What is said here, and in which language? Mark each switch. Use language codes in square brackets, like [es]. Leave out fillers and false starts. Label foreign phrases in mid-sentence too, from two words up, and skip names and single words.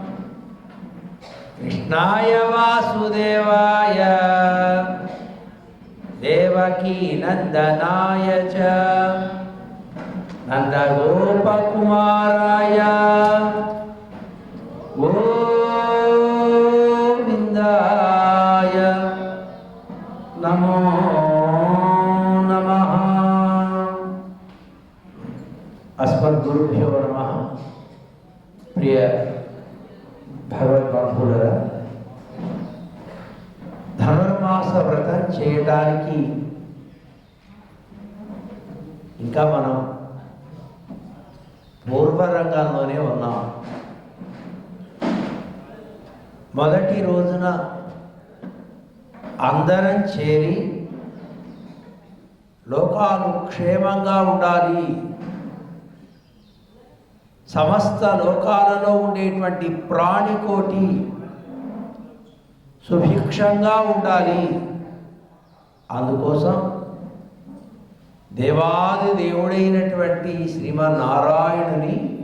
[sa] कृष्णाय वासुदेवाय देवकी नंदनाय च नंदगोपकुमाराय गोविंदाय नमो नमः। अस्मद्गुरुभ्यो नमः। [te] प्रिय భగవద్బంధువులారా, ధనుర్మాస వ్రతం చేయడానికి ఇంకా మనం పూర్వరంగంలోనే ఉన్నాం. మొదటి రోజున అందరం చేరి లోకాలు క్షేమంగా ఉండాలి, సమస్త లోకాలలో ఉండేటువంటి ప్రాణికోటి సుభిక్షంగా ఉండాలి, అందుకోసం దేవాది దేవుడైనటువంటి శ్రీమన్నారాయణుని